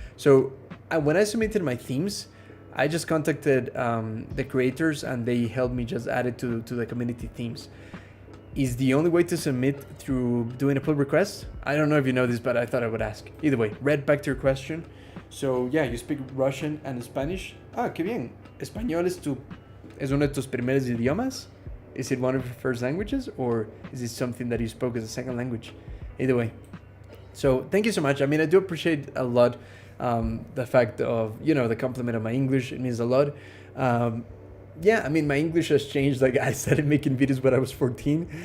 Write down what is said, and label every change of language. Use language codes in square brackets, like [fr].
[en] So when I submitted my themes, I just contacted the creators and they helped me just add it to the community themes. Is the only way to submit through doing a pull request? I don't know if you know this, but I thought I would ask. Either way, Red, back to your question. So yeah, you speak Russian and Spanish. [es] Ah, qué bien. ¿Español es uno de tus primeros idiomas? [en] Is it one of your first languages, or is it something that you spoke as a second language? Either way. So thank you so much. I mean, I do appreciate a lot the fact of, the compliment of my English. It means a lot. Yeah, I mean, my English has changed. Like, I started making videos when I was 14.